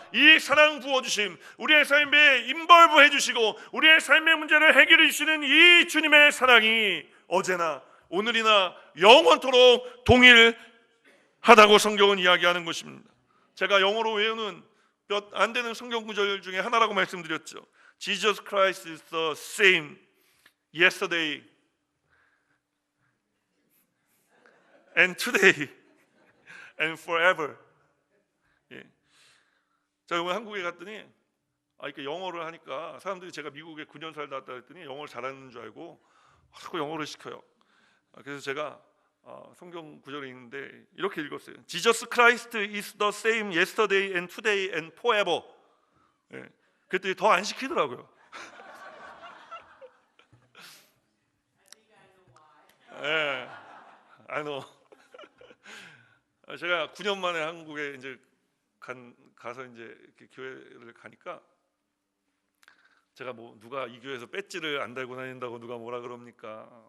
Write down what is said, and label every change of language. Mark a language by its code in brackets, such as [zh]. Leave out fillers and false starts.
[ko] 이 사랑 부어주심, 우리의 삶에 인벌브 해주시고 우리의 삶의 문제를 해결해 주시는 이 주님의 사랑이 어제나 오늘이나 영원토록 동일하다고 성경은 이야기하는 것입니다. 제가 영어로 외우는 몇 안 되는 성경 구절 중에 하나라고 말씀드렸죠. [en] Jesus Christ is the same yesterday and today and forever. [ko] 예. 제가 오늘 한국에 갔더니 이렇게 영어를 하니까 사람들이 제가 미국에 9년 살다 왔다 했더니 영어를 잘하는 줄 알고 자꾸 영어를 시켜요. 그래서 제가 성경 구절이 있는데 이렇게 읽었어요. [en] Jesus Christ is the same yesterday and today and forever. [ko] 예. 그랬더니 더 안 시키더라고요. 예, [en] I know. [ko] 제가 9년 만에 한국에 이제 가서 이제 이렇게 교회를 가니까 제가 뭐 누가 이 교회에서 배지를 안 달고 다닌다고 누가 뭐라 그럽니까?